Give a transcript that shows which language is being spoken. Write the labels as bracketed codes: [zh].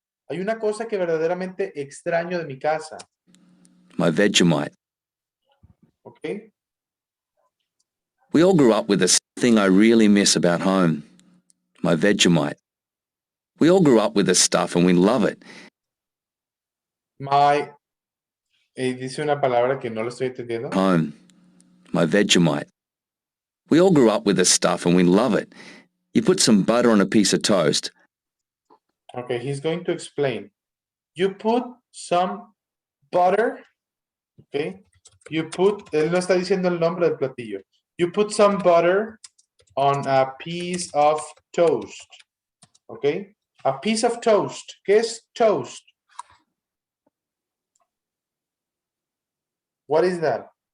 [es] Hay una cosa que verdaderamente extraño de mi casa. [en] My Vegemite. Okay? We all grew up with the thing I really miss about home. My Vegemite. We all grew up with this stuff and we love it. [es] Dice una palabra que no lo estoy entendiendo. [en] Home. My Vegemite. We all grew up with this stuff and we love it. You put some butter on a piece of toast. Okay, he's going to explain. You put some butter. Okay. [es] Él no está diciendo el nombre del platillo. [en] You put some butter on a piece of toast. Okay. A piece of toast. [es] ¿Qué es [en] toast? What is that?